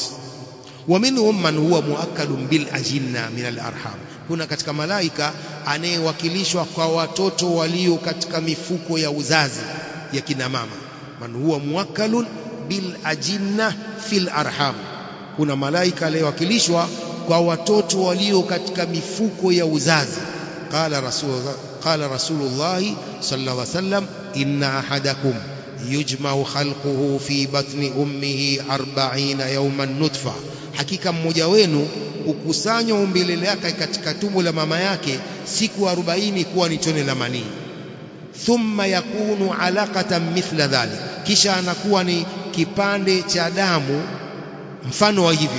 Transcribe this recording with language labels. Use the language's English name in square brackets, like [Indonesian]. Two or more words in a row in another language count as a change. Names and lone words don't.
[Arabic] ومنهم من هو موكل بالأجنة من الأرحام, [Swahili] kuna katika malaika anayewakilishwa kwa watoto walio katika mifuko ya uzazi ya kina mama. [Arabic] من هو موكل بالأجنة في الأرحام, [Swahili] kuna malaika aliyewakilishwa kwa watoto walio katika mifuko ya uzazi. [Arabic] قال رسول الله صلى الله عليه وسلم إن أحدكم يجمع خلقه في بطن أمه 40 يوما نطفة, [Swahili] hakika mmoja wenu hukusanywa umbile lake katika tumbo la mama yake siku 40 kuwa ni tone la manii. [Arabic] ثم يكون علقة مثل ذلك, [Swahili] kisha anakuwa ni kipande cha damu mfano wa hivyo.